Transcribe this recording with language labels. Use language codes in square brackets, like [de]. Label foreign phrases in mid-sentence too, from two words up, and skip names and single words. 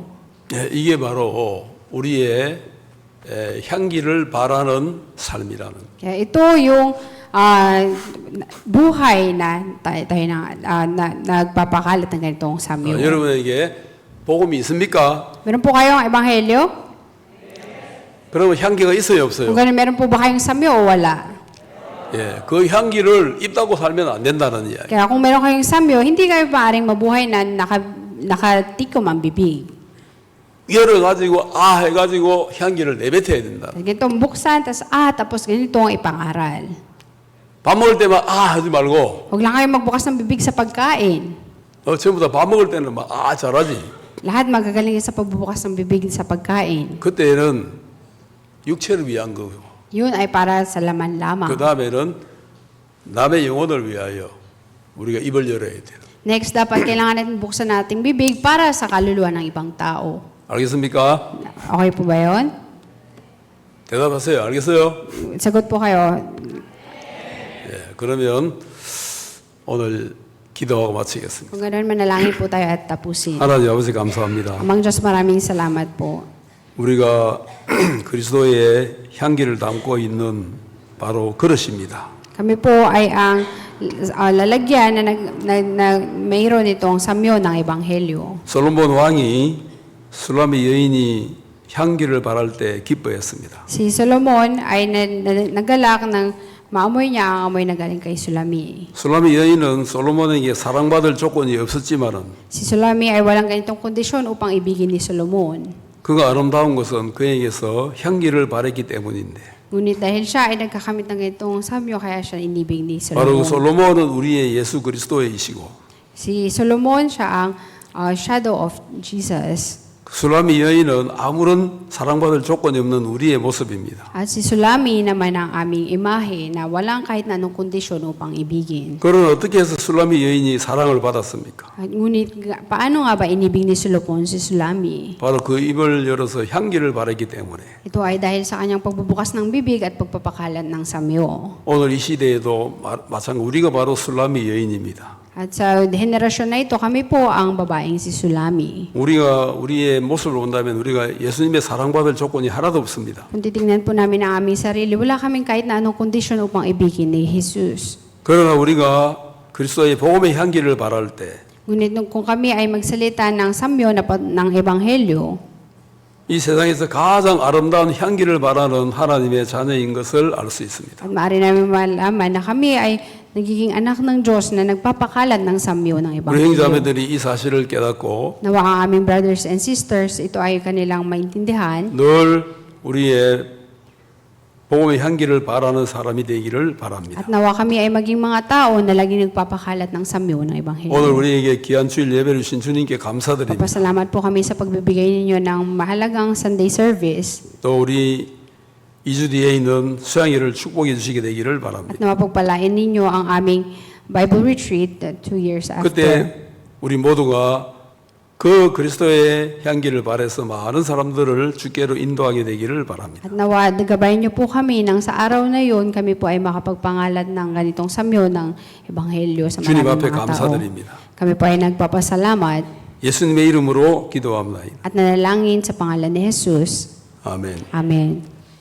[ko] 이게 바로 우리의 향기를 바라는 삶이라는. [tl] Kaya ito yung buhay na tayo nagpapakalat ng ganitong samyo. [ko] 여러분에게 복음이 있습니까? [tl] Meron po kayong ebanghelyo? [ko] 그러면 향기가 있어요, 없어요? [tl] Kung ganun, meron po ba kayong samyo o wala? [ko] 예, 그 향기를 입다고 살면 안 된다는 이야기. [tl] Kaya kung meron kayong samyo, hindi kayo maaaring mabuhay na nakatikom ang bibig. [ko] 열어가지고 해가지고 향기를 내뱉어야 된다. [tl] Ganitong buksan, tapos ganito ang ipangaral. [ko] 밥 먹을 때만 하지 말고 [tl] Huwag lang kayo magbukas ng bibig sa pagkain. [ko] 전부 다 밥 먹을 때는 막 잘하지. [tl] Lahat magagaling sa pagbubukas ng bibig sa pagkain. [ko] 그때는 육체를 위한 거고 [tl] Yun ay para sa laman lamang. [ko] 그 다음에는 남의 영혼을 위하여 우리가 입을 열어야 돼요. [tl] Next, dapat kailangan natin buksan nating bibig para sa kaluluwa ng ibang tao. [ko] 알겠습니까? [tl] Okay po ba yun? [ko] 대답하세요. 알겠어요? [tl] Sagot po kayo. [ko] 예, 그러면 오늘 기도하고 마치겠습니다. [tl] Kung ganoon, manalangin po tayo at tapusin. [ko] 하나님 아버지 감사합니다. [tl] Amang Diyos, maraming salamat po. [ko] 우리가 그리스도의 향기를 담고 있는 바로 그릇입니다. [tl] Kami po ay ang lalagyan na mayroon itong samyo ng Ebanghelyo. [ko] 솔로몬 왕이 술라미 여인이 향기를 바랄 때 기뻐했습니다. [tl] Si Solomon ay nagalak ng maamoy niya ang amoy na galing kay Sulami. [ko] 술라미 여인은 솔로몬에게 사랑받을 조건이 없었지만은 [tl] Si Sulami ay walang ganitong kondisyon upang ibigin ni Solomon. [ko] 그가 아름다운 것은 그에게서 향기를 바랬기 때문인데 [tl] Ngunit dahil siya ay nagkakamit ng ganitong samyo, kaya siya inibig ni [ko] 바로 [tl] Solomon. [ko] 솔로몬은 우리의 예수 그리스도이시고 [tl] Si Solomon, siya ang [en] shadow of Jesus. [ko] 술라미 여인은 아무런 사랑받을 조건이 없는 우리의 모습입니다. [tl] At si Sulami naman ang aming imahe na walang kahit na anong kondisyon upang ibigin. [ko] 그러나 어떻게 해서 술라미 여인이 사랑을 받았습니까? [tl] At ngunit paano nga ba inibig ni Solomon si Sulami? [ko] 바로 그 입을 열어서 향기를 바랐기 때문에 [tl] Ito ay dahil sa kanyang pagbubukas ng bibig at pagpapakalat ng samyo. [ko] 오늘 이 시대에도 마찬가지 우리가 바로 술라미 여인입니다. [tl] At sa henerasyon na ito, kami po ang babaeng si Sulami. [ko] 우리가 우리의 모습을 본다면 우리가 예수님의 사랑받을 조건이 하나도 없습니다. [tl] Kung titingnan po namin ang aming sarili, wala kaming kahit na anong kondisyon upang ibigin ni Jesus. [ko] 그러나 우리가 그리스도의 복음의 향기를 바랄 때 이 [tl] Ngunit kung kami ay magsalita ng samyo ng Ebanghelyo, [ko] 세상에서 가장 아름다운 향기를 바라는 하나님의 자녀인 것을 알 수 있습니다. [tl] at maaari namin malaman na kami ay nagiging anak ng Diyos na nagpapakalat ng samyo ng [ko] 우리 [tl] Ebanghelyo. [ko] 형제자매들이 이 사실을 깨닫고 [tl] Nawa ang aming [en] brothers and sisters, [tl] ito ay kanilang maintindihan [ko] 늘 우리의 복음의 향기를 바라는 사람이 되기를 바랍니다. [tl] at nawa kami ay maging mga tao na laging nagpapakalat ng samyo ng Ebanghelyo. [ko] 오늘 우리에게 귀한 주일 예배를 주신 주님께 감사드립니다. [tl] Papasalamat po kami sa pagbibigay ninyo ng mahalagang [en] Sunday service [ko] 또 우리 2주 뒤에 있는 수양회를 축복해 주시게 되기를 [tl] at [ko] 바랍니다. [tl] napapagpalain ninyo ang aming [en] Bible retreat 2 years after. [ko] 그때 우리 모두가 그 그리스도의 향기를 발해서 많은 사람들을 주께로 인도하게 되기를 바랍니다. [tl] At nawa, gabayan niyo po kami nang sa araw na yun, kami po ay makapagpangalat ng ganitong samyo ng Ebanghelyo sa [ko] 주님 [tl] maraming [ko] 앞에 [tl] mga tao. [ko] 감사드립니다. [tl] Kami po ay nagpapasalamat [ko] 예수님의 이름으로 기도합니다. [tl] at nanalangin sa pangalan ni Jesus. [ko] 아멘. [tl] Amen.